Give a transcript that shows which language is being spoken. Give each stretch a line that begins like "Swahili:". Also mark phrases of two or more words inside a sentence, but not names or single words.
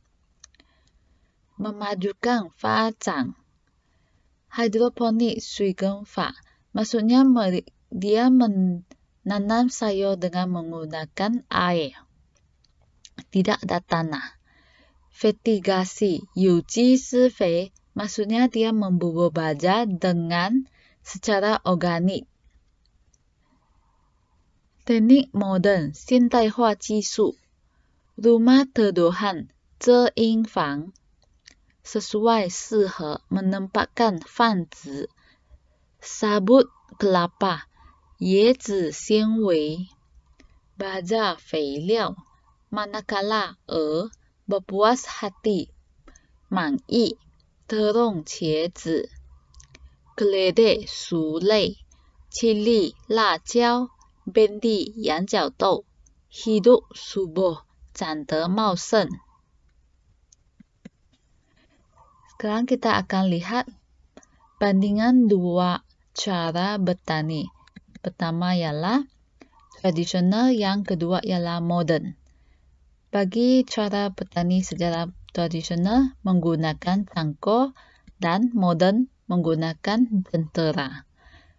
Malay: Memajukan faazan. Hidroponik 水耕法, maksudnya dia menanam sayur dengan menggunakan air, tidak ada tanah. Fertigasi
Chinese: 有机施肥,
Malay: maksudnya dia membubur baja dengan secara organik. Teknik moden
Chinese: 现代化技术.
Malay: Rumah terdohan 遮阴房, sesuai 适合 menempatkan 泛指 sabut kelapa,
Chinese: 椰子纤维
Malay: baja 肥料 manakala berpuas hati 满意 terung 茄子 keledek 薯类 cili 辣椒 bendi 羊角豆 hidup subur
Chinese: 长得茂盛。
Malay: Sekarang kita akan lihat bandingan dua cara bertani. Pertama ialah tradisional, yang kedua ialah modern. Bagi cara bertani secara tradisional menggunakan cangkul dan modern menggunakan jentera.